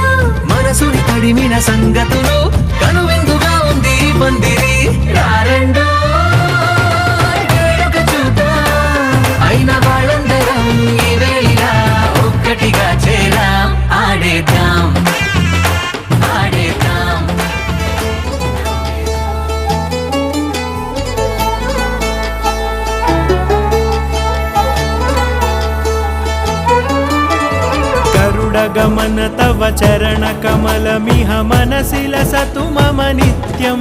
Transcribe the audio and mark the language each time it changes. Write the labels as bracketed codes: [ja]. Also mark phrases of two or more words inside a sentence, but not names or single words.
[te] మనసుని తడిమిన సంగతులు కనువిందుగా ఉంది పందిరి. రారండో వేడుక చూద్దాం అయిన వాళ్ళందరం ఈ వేళ ఒక్కటిగా చేరాం ఆడేద్దాం ఆడేద్దాం. [sa] गरुडगमन तव चरण कमलमिह मनसि लसतु मम नित्यम्.